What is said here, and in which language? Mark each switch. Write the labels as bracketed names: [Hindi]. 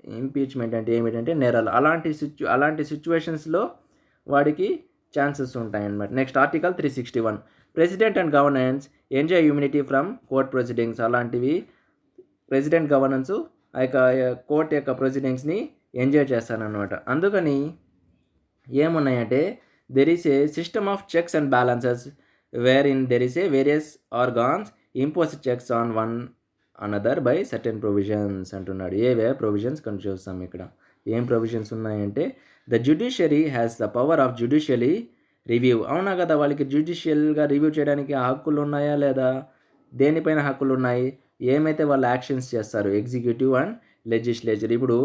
[Telugu] Impeachment అంటే ఏమిటంటే నేరాలు. అలాంటి సిచ్యువేషన్స్లో వాడికి ఛాన్సెస్ ఉంటాయన్నమాట. [English] Next article 361. President and governance enjoy immunity from court proceedings. [Telugu] అలాంటివి ప్రెసిడెంట్ గవర్నెన్స్ ఆ యొక్క కోర్ట్ యొక్క ప్రొసీడింగ్స్ని ఎంజాయ్ చేస్తారనమాట. అందుకని ఏమున్నాయంటే [English] there is a system of checks and balances wherein there is a various organs impose checks on one another by certain provisions [Telugu] అంటున్నాడు. ఏవే provisions కనుక చూస్తాం ఇక్కడ. ఏం ప్రొవిజన్స్ ఉన్నాయంటే [English] The judiciary has the power of judicially review. [Telugu] అవునా కదా, వాళ్ళకి జ్యుడిషియల్గా రివ్యూ చేయడానికి హక్కులు ఉన్నాయా లేదా, దేనిపైన హక్కులు ఉన్నాయి, ఏమైతే వాళ్ళు యాక్షన్స్ చేస్తారు ఎగ్జిక్యూటివ్ అండ్ లెజిస్లేచర్.